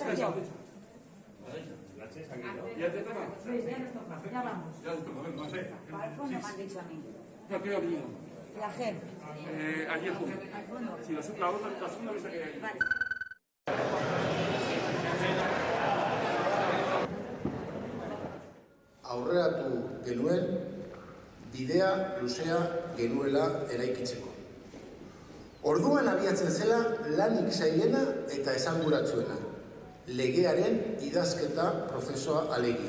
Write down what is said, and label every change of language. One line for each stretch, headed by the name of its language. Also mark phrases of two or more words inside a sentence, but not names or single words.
Spanish: Chao. ¿Ya te toca? Sí, ya nos toca, ya vamos. Ya te toca, no sé. Al fondo me han dicho a mí. No, creo que La G. allí al fondo. Al fondo. Si la segunda mesa que hay. Vale.
Basque: Aurreratu genuen bidea luzea genuela eraikitzeko. Orduan abiatzen zela lanik zailena eta esanguratsuena, legearen idazketa prozesua alegia.